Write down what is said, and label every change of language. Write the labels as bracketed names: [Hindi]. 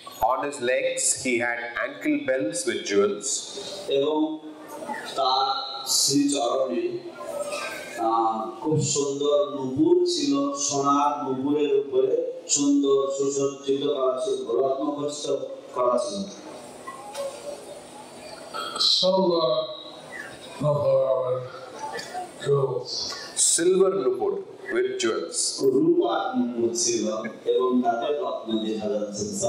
[English] On his legs, he had ankle bells with jewels. [Bangla] এবং তার শ্রীচরণে খুব সুন্দর নুপুর ছিল, সোনার নুপুরের উপরে সুন্দর সুসজ্জিত করা ছিল, রত্ন খচিত করা ছিল। [English] Silver nupur with jewels. Silver nupur with jewels. [Bangla] রূপার নুপুর ছিল এবং তাতে রত্ন দেখা যাচ্ছে।